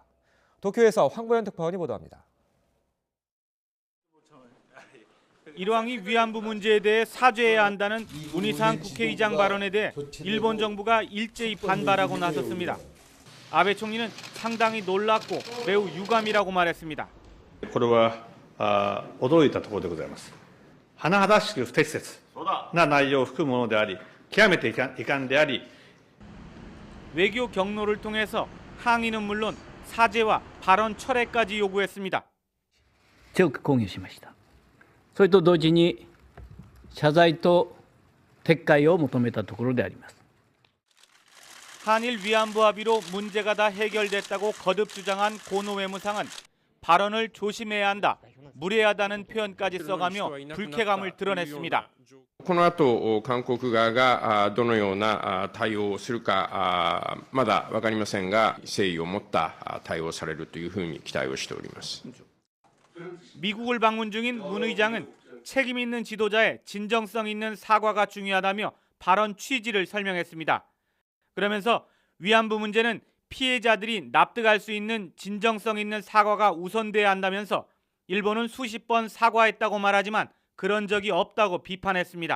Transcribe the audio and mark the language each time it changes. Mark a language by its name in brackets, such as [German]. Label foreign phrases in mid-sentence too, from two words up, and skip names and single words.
[Korean] 도쿄에서 황보현 특파원이 보도합니다. 일왕이 위안부 문제에 대해 사죄해야 한다는 문희상 국회의장 발언에 대해 일본 정부가 일제히 반발하고 나섰습니다. 아베 총리는 상당히 놀랍고 매우 유감이라고 말했습니다. [Japanese] これは驚いたところでございます。甚だしく不適切な内容を含むものであり、極めて遺憾であり、 [Korean] 외교 경로를 통해서 항의는 물론 사죄와 발언 철회까지 요구했습니다. [Japanese] 強く抗議しました。それと同時に謝罪と撤回を求めたところであります。 [Korean] 한일 위안부 합의로 문제가 다 해결됐다고 거듭 주장한 고노 외무상은 발언을 조심해야 한다, 무례하다는 표현까지 써가며 불쾌감을 드러냈습니다. [Japanese] この後、韓国側がどのような対応をするかまだ分かりませんが、誠意を持った対応をされるというふうに期待をしております。 [Korean] 미국을 방문 중인 문 의장은 책임 있는 지도자의 진정성 있는 사과가 중요하다며 발언 취지를 설명했습니다. 그러면서 위안부 문제는 피해자들이 납득할 수 있는 진정성 있는 사과가 우선돼야 한다면서 일본은 수십 번 사과했다고 말하지만 그런 적이 없다고 비판했습니다.